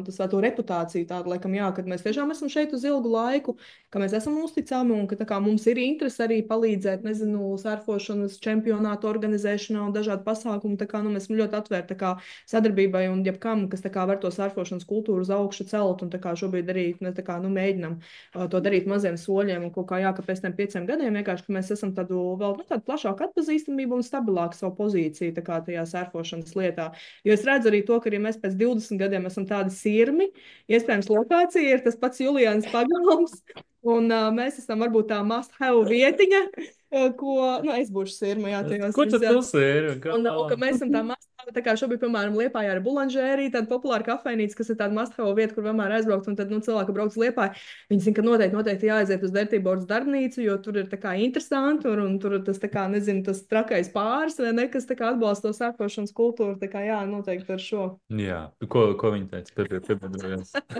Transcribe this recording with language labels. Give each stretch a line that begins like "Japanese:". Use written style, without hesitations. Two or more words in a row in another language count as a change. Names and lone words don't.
Latvian: tas to reputāciju tādu, laikam jā, kad mēs tiešām esam šeit uz ilgu laiku, ka mēs esam uzticami un ka tā kā mums ir interesi arī palīdzēt, nezinu, sērfošanas čempionātu organizēšanā un dažādu pasākumu, tā kā, mēs esam ļoti atvērti tā kā sadarbībai un jebkam, kas tā kā var to sērfošanas kultūru uz augšu celt un tā kā šobrīd arī, tā kā, mēģinam to darīt maziem soļiem un kaut kā jā, ka pēc tiem 5 gadiem vienkārši, ka mēs esam tādu vēl, tādu plašāku atpazīstamību un stabilāku savu pozīciju tā kā tajā sērfošanas lietā. Jo es redzu arī to, ka arī mēs pēc 20 gadiem esam tādi sirmi, iespējams lokācija ir tas pats Juliāns Pagalms, un mēs esam varbūt tā must-have vietiņa, ko, es būšu sirma, jā, tajos. Ko tad tu sirma? Un ka mēs esam tā must-have, tā kā šobrīd, piemēram, Liepājā ir bulanžērija, tāda populāra kafejnīca, kas ir tāda must-have vieta, kur vienmēr aizbraukt, un tad, cilvēki brauc uz Liepāju, viņi zina, ka noteikti jāaiziet uz Vērtībordas darbnīcu, jo tur ir tā kā interesanti, un tur tas tā kā, nezinu, tas trakais pāris, vai ne, kas tā kā atbalsta to sērfošanas kultūru, tā kā jā, noteikti ar šo. Jā, ko viņi teica? Piedrojās.